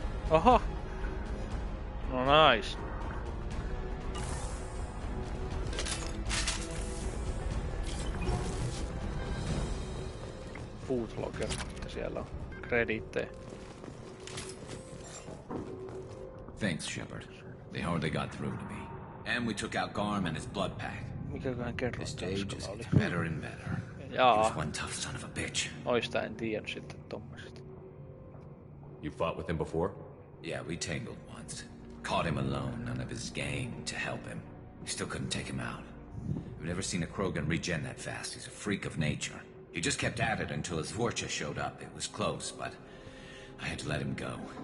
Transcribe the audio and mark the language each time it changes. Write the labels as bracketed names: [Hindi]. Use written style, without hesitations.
[Finnish] Oho! No nice. Footlogger, siellä on krediittejä. [English] Thanks, Shepard. They hardly got through to me. And we took out Garm and his blood pack. This day just gets better and better. He was one tough son of a bitch. [Finnish] Noista en tiedä sitten tommosesta. [English] You fought with him before? Yeah, we tangled once. Caught him alone, none of his gang to help him. We still couldn't take him out. I've never seen a Krogan regen that fast. He's a freak of nature. He just kept at it until his Vorcha showed up. It was close, but I had to let him go.